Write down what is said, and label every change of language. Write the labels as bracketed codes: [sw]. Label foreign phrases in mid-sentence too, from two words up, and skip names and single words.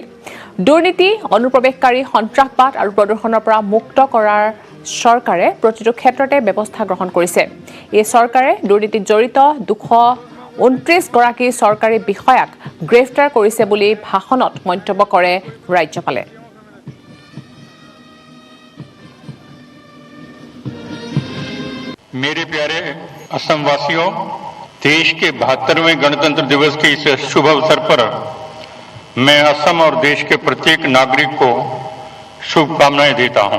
[as] দুৰ্নীতি, অনুপ্ৰৱেশকাৰী, সন্ত্ৰাসবাদ আৰু প্ৰদূষণৰ পৰা মুক্ত কৰাৰ চৰকাৰে প্ৰতিটো ক্ষেত্ৰতে ব্যৱস্থা গ্ৰহণ কৰিছে। এই চৰকাৰে দুৰ্নীতিত জড়িত 229 গৰাকী চৰকাৰী বিষয়াক গ্ৰেফতাৰ কৰিছে বুলি ভাষণত মন্তব্য কৰে ৰাজ্যপালে। [hi] मेरे प्यारे असमवासियों, देश के 72वें गणतंत्र दिवस के इस शुभ अवसर पर मैं असम और देश के प्रत्येक नागरिक को शुभकामनाएं देता हूं।